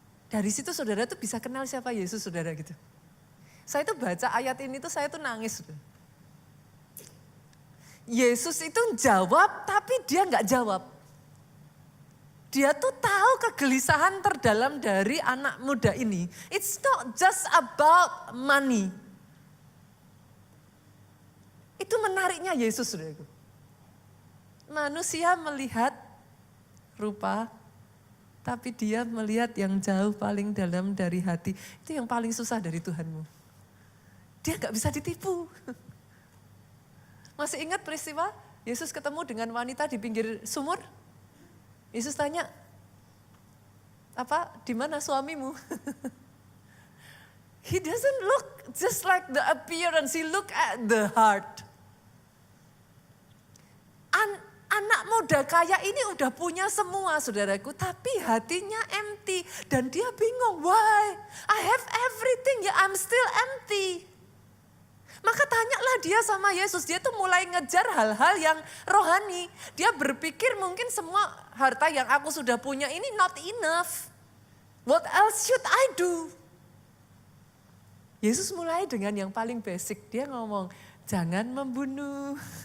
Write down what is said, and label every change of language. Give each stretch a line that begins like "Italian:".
Indonesian: Dari situ saudara tuh bisa kenal siapa Yesus saudara gitu. Saya tuh baca ayat ini tuh saya tuh nangis. Yesus itu jawab tapi dia gak jawab. Dia tuh tahu kegelisahan terdalam dari anak muda ini.
English: It's not just about money.
Indonesian: Itu menariknya Yesus saudaraku. Manusia melihat rupa, tapi dia melihat yang jauh paling dalam dari hati. Itu yang paling susah dari Tuhanmu. Dia gak bisa ditipu. Masih ingat peristiwa Yesus ketemu dengan wanita di pinggir sumur? Yesus tanya, di mana suamimu?
English: He doesn't look just like the appearance, he look at the heart.
Indonesian: Anak muda kaya ini udah punya semua saudaraku, tapi hatinya
English: empty.
Indonesian: Dan dia bingung,
English: why? I have everything, I'm still empty.
Indonesian: Maka tanyalah dia sama Yesus, dia tuh mulai ngejar hal-hal yang rohani. Dia berpikir mungkin semua harta yang aku sudah punya ini
English: not enough. What else should I do?
Indonesian: Yesus mulai dengan yang paling basic, dia ngomong, jangan membunuh.